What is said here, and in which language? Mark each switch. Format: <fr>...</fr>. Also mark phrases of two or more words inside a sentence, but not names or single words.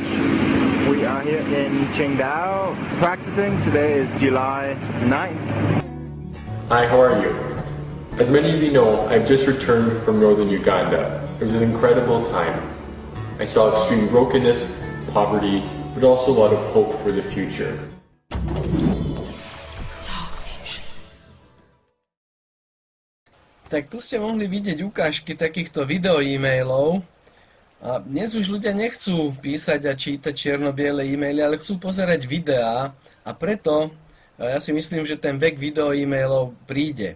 <en>We are here in Qingdao practicing. Today is July 9th. Hi, how are you? As many of you know, I've just returned from northern Uganda. It was an incredible time. I saw extreme brokenness, poverty, but also a lot of hope for the future.</en> <sk>Tak tu ste mohli vidieť ukážky takýchto video-e-mailov. A dnes už ľudia nechcú písať a čítať čierno-biele e-maily, ale chcú pozerať videá a preto ja si myslím, že ten vek video-e-mailov príde.</sk>